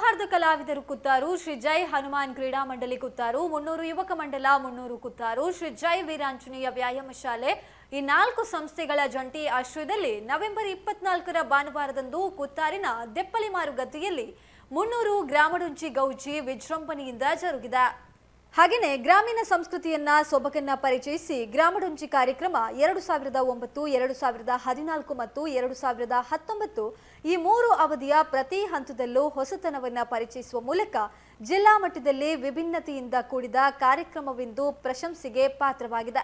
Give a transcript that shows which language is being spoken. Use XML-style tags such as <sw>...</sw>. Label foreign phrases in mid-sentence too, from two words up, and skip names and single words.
<kn>ಕಲಾವಿದರು ಕುತ್ತಾರು, ಶ್ರೀ ಜೈ ಹನುಮಾನ್ ಕ್ರೀಡಾ ಮಂಡಳಿ ಕುತ್ತಾರು, 300 ಯುವಕ ಮಂಡಲ 300 ಕುತ್ತಾರು, ಶ್ರೀ ಜೈ ವೀರಾಂಜನೇಯ ವ್ಯಾಯಾಮ ಶಾಲೆ ಈ 4 ಸಂಸ್ಥೆಗಳ ಜಂಟಿ ಆಶ್ರಯದಲ್ಲಿ ನವೆಂಬರ್ 24ರ ಭಾನುವಾರದಂದು ಕುತ್ತಾರಿನ ದೆಪ್ಪಲಿಮಾರು ಗದ್ದೆಯಲ್ಲಿ 300 ಗ್ರಾಮಡುಂಚಿ ಗೌಜಿ ವಿಜೃಂಭಣೆಯಿಂದ ಜರುಗಿದೆ. ಹಾಗೆಯೇ ಗ್ರಾಮೀಣ ಸಂಸ್ಕೃತಿಯನ್ನ ಸೊಬಗನ್ನ ಪರಿಚಯಿಸಿ ಗ್ರಾಮಡುಂಚಿ ಕಾರ್ಯಕ್ರಮ 2009, 2014 ಮತ್ತು 2019 ಈ 3 ಅವಧಿಯ ಪ್ರತಿ ಹಂತದಲ್ಲೂ ಹೊಸತನವನ್ನ ಪರಿಚಯಿಸುವ ಮೂಲಕ ಜಿಲ್ಲಾ ಮಟ್ಟದಲ್ಲಿ ವಿಭಿನ್ನತೆಯಿಂದ ಕೂಡಿದ ಕಾರ್ಯಕ್ರಮವೆಂದು ಪ್ರಶಂಸೆಗೆ ಪಾತ್ರವಾಗಿದೆ.</kn>